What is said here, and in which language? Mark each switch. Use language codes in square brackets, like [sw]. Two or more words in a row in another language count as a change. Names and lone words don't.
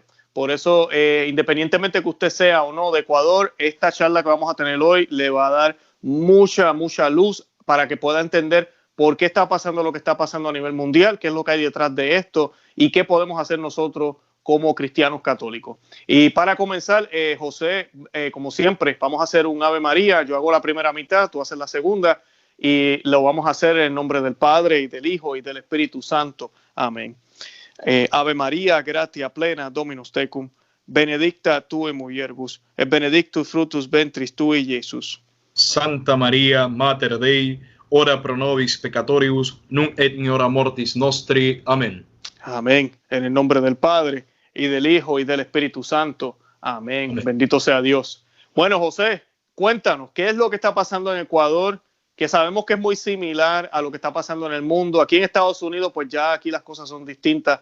[es] Por eso, independientemente que usted sea o no de Ecuador, esta charla que vamos a tener hoy le va a dar mucha luz para que pueda entender por qué está pasando lo que está pasando a nivel mundial, qué es lo que hay detrás de esto y qué podemos hacer nosotros como cristianos católicos. Y para comenzar, José, como siempre, vamos a hacer un Ave María. Yo hago la primera mitad, tú haces la segunda y lo vamos a hacer en nombre del Padre y del Hijo y del Espíritu Santo. Amén. [la] Ave María, gratia plena, Dominus tecum, benedicta tu in mulieribus, et benedictus fructus ventris tui, Jesús. Santa María, Mater Dei, ora pro nobis peccatoribus, nunc et in hora mortis nostri. Amén. Amén. [es] En el nombre del Padre y del Hijo y del Espíritu Santo. Amén. Amén. Bendito sea Dios. Bueno, José, cuéntanos, ¿qué es lo que está pasando en Ecuador? que sabemos que es muy similar a lo que está pasando en el mundo. Aquí en Estados Unidos, pues ya aquí las cosas son distintas.